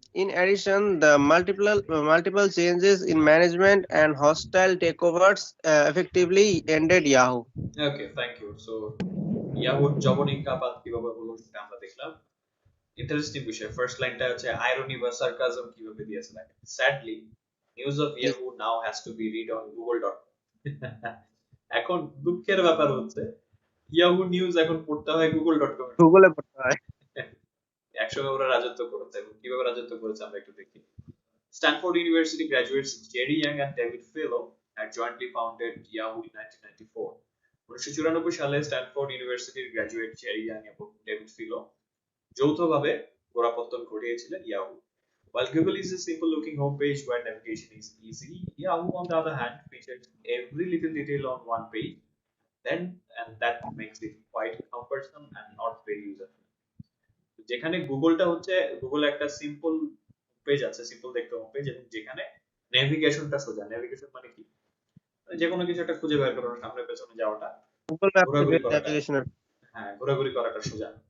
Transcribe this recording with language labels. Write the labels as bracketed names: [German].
[English] In addition, the multiple changes in management and hostile takeovers effectively ended Yahoo. [Bangla] Okay, thank you. So ইয়াহুর জবনিকাপাত কিভাবে হলো সেটা আমরা দেখলাম। Interesting বিষয়, ফার্স্ট লাইনটা হচ্ছে আইরনি বা সার্কাজম কিভাবে দিয়েছে দেখেন। [English] Sadly news of Yahoo now has to be read on google.com। [Bangla] এখন দুঃখের ব্যাপার হচ্ছে ইয়াহু নিউজ এখন পড়তে হয় google.com এর। গুগলে পড়তে হয়। একসময় ওরা রাজত্ব করেছে, এবং কিভাবে রাজত্ব করেছে আমরা একটু দেখি। [English] Stanford University graduates Jerry Yang and David Fellow had jointly founded Yahoo in 1994. [Bangla] 1994 সালে স্ট্যানফোর্ড ইউনিভার্সিটির গ্র্যাজুয়েট জেরি ইয়াং এবং ডেভিড ফিলো যৌথভাবে গোড়াপত্তন ঘটিয়েছিলেন Yahoo. [English] While Google is a simple looking homepage where navigation is easy, Yahoo on the other hand features every little detail on one page, and that makes it quite cumbersome and not very user friendly. [Bangla] যেখানে গুগলটা হচ্ছে, Google একটা simple page আছে, simple দেখতে home page, এবং যেখানে নেভিগেশনটা সোজা। Navigation মানে কি? মানে যে কোনো কিছু একটা খুঁজে বের করানো, সামনে পেছনে যাওয়াটা, গুগল ম্যাপ ঘোরাঘুরি করাটা, ন্যাভিগেশনের হ্যাঁ ঘোরাঘুরি করাটা সোজা।